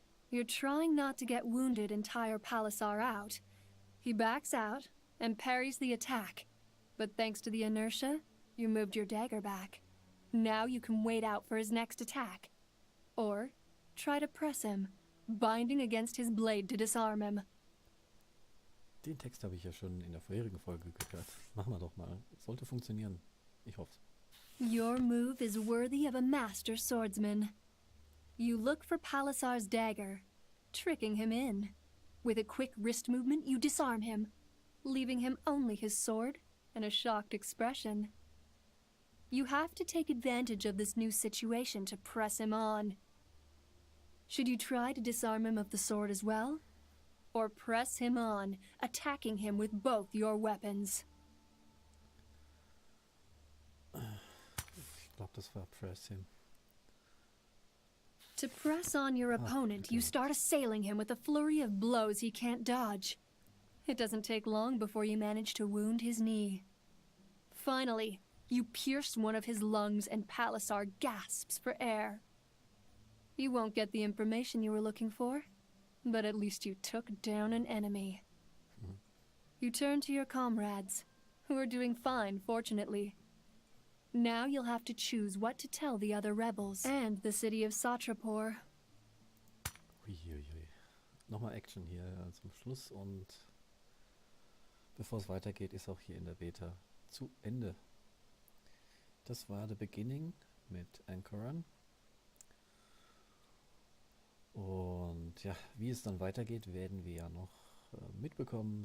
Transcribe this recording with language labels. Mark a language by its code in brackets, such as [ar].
[en] You're trying not to get wounded and tire Palisar out. He backs out and parries the attack. But thanks to the inertia, you moved your dagger back. Now you can wait out for his next attack. Or try to press him, binding against his blade to disarm him. [de] Den Text habe ich ja schon in der vorherigen Folge gehört. Machen wir doch mal. Sollte funktionieren. Ich hoffe. [en] Your move is worthy of a master swordsman. You look for Palisar's dagger, tricking him in. With a quick wrist movement, you disarm him, leaving him only his sword and a shocked expression. You have to take advantage of this new situation to press him on. Should you try to disarm him of the sword as well? Or press him on, attacking him with both your weapons? [de] Ich glaube, das war [en] Press him. To press on your opponent, you start assailing him with a flurry of blows he can't dodge. It doesn't take long before you manage to wound his knee. Finally, you pierce one of his lungs and Palisar gasps for air. You won't get the information you were looking for, but at least you took down an enemy. You turn to your comrades, who are doing fine, fortunately. Now you'll have to choose what to tell the other rebels and the city of Satrapor. Uiuiui. [de] Nochmal Action hier zum Schluss und bevor es weitergeht, ist auch hier in der Beta zu Ende. Das war The Beginning mit Ancoran. Und ja, wie es dann weitergeht, werden wir ja noch mitbekommen.